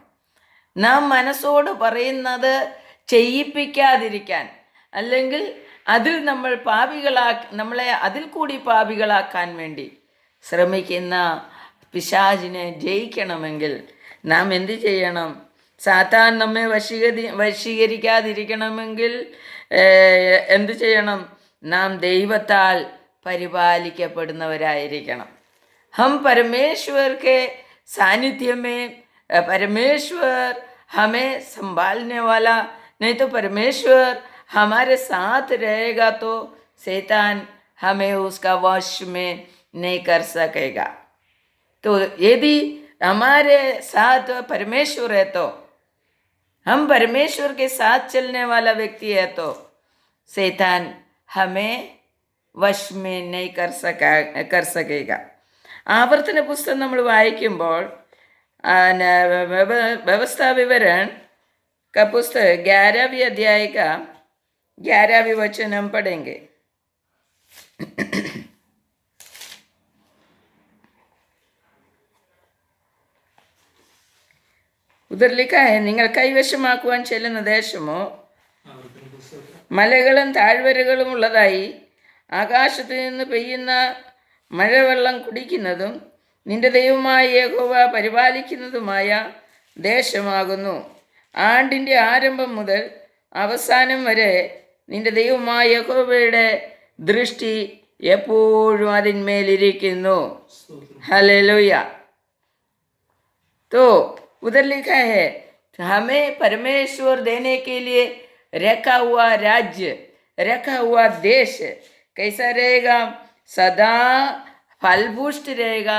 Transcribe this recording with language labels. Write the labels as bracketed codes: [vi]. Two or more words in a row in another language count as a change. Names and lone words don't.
[ml] നാം മനസ്സോട് പറയുന്നത് ചെയ്യിപ്പിക്കാതിരിക്കാൻ, അല്ലെങ്കിൽ അതിൽ നമ്മളെ അതിൽ കൂടി പാപികളാക്കാൻ വേണ്ടി ശ്രമിക്കുന്ന പിശാചിനെ ജയിക്കണമെങ്കിൽ നാം എന്ത് ചെയ്യണം? സാത്താൻ നമ്മെ വശീകരിക്കാതിരിക്കണമെങ്കിൽ എന്ത് ചെയ്യണം? നാം ദൈവത്താൽ പരിപാലിക്കപ്പെടുന്നവരായിരിക്കണം. [hi] हम परमेश्वर के सानिध्य में परमेश्वर हमें संभालने वाला, नहीं तो परमेश्वर हमारे साथ रहेगा तो शैतान हमें उसका वश में नहीं कर सकेगा। तो यदि हमारे साथ परमेश्वर है तो हम परमेश्वर के साथ चलने वाला व्यक्ति है तो शैतान हमें वश में नहीं कर सकेगा। [ml] ആവർത്തന പുസ്തകം നമ്മൾ വായിക്കുമ്പോൾ [hi] व्यवस्था विवरण का पुस्तक 11वीं अध्याय का 11वीं वचन हम पढ़ेंगे। उधर लिखा है, [ml] നിങ്ങൾ കൈവശമാക്കുവാൻ ചെല്ലുന്ന ദേശമോ മലകളും താഴ്വരകളും ഉള്ളതായി ആകാശത്തു നിന്ന് പെയ്യുന്ന മഴവെള്ളം കുടിക്കുന്നതും നിന്റെ ദൈവമായ യഹോവ പരിപാലിക്കുന്നതുമായ ദേശമാകുന്നു. ആണ്ടിൻ്റെ ആരംഭം മുതൽ അവസാനം വരെ നിന്റെ ദൈവമായ യഹോവയുടെ ദൃഷ്ടി എപ്പോഴും അതിന്മേലിരിക്കുന്നു. [hi] हालेलुया। तो उधर लिखा है हमें परमेश्वर देने के लिए रखा हुआ राज्य, रखा हुआ देश कैसा रहेगा? सदा फलपुष्ट रहेगा।